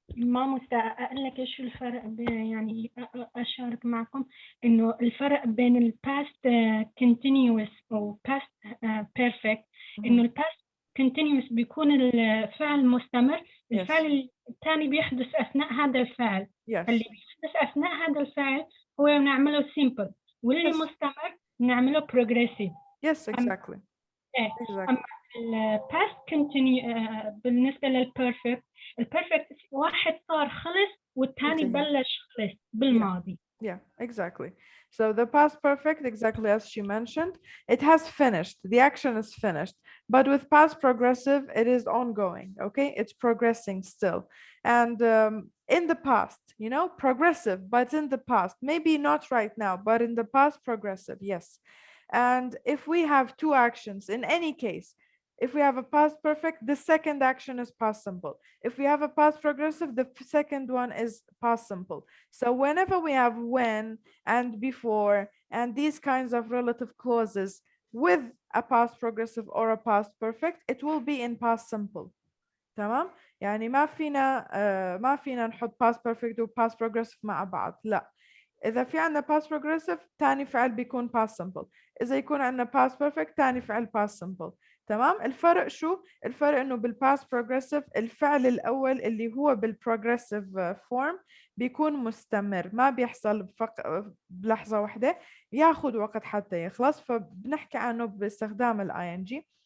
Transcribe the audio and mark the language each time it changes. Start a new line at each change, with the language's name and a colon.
Arabic: ما أقول لك إيش الفرق بين يعني أشارك معكم إنه الفرق بين ال past continuous أو past perfect إنه ال past continuous بيكون الفعل مستمر، الفعل الثاني بيحدث أثناء هذا الفعل، اللي بيحدث أثناء هذا الفعل هو نعمله simple واللي مستمر نعمله progressive.
English: Yes, exactly.
Arabic: أما ال past بالنسبة للperfect البرفكت واحد صار خلص والثاني بلش خلص بالماضي.
English: Yeah, exactly. So the past perfect, exactly as she mentioned, it has finished. The action is finished. But with past progressive, it is ongoing. Okay, it's progressing still. And in the past, you know, progressive, but in the past, maybe not right now, but in the past, progressive, yes. And if we have two actions, in any case, if we have a past perfect, the second action is past simple. If we have a past progressive, the second one is past simple. So whenever we have when and before and these kinds of relative clauses with a past progressive or a past perfect, it will be in past simple.
Arabic: تمام؟ يعني ما فينا نحط past perfect و past progressive مع بعض، لا. إذا في عنا past progressive تاني فعل بيكون past simple، إذا يكون عنا past perfect تاني فعل past simple. تمام؟ الفرق شو؟ الفرق إنه بالpast progressive الفعل الأول اللي هو بالprogressive form بيكون مستمر، ما بيحصل بلحظة واحدة، ياخد وقت حتى يخلص، فبنحكي عنه باستخدام ing.